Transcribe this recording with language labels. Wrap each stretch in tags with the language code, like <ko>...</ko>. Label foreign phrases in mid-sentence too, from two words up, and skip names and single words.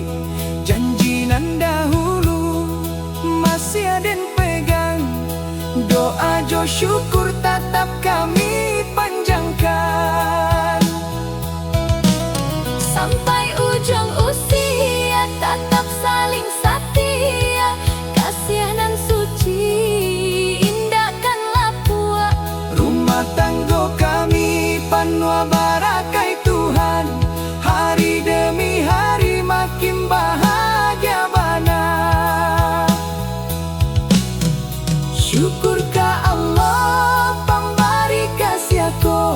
<min>Janji nan dahulu masih ada yang pegang. Doa jo syukur tetap kami panjangkan.</min> <id>Sampai ujung usia tetap saling setia. Kasihanan suci</id> <min>tanggo kami penuh barakai Tuhan. Hari demi hari makin bahagia bana. Syukur ka Allah pemberi kasih aku.</min>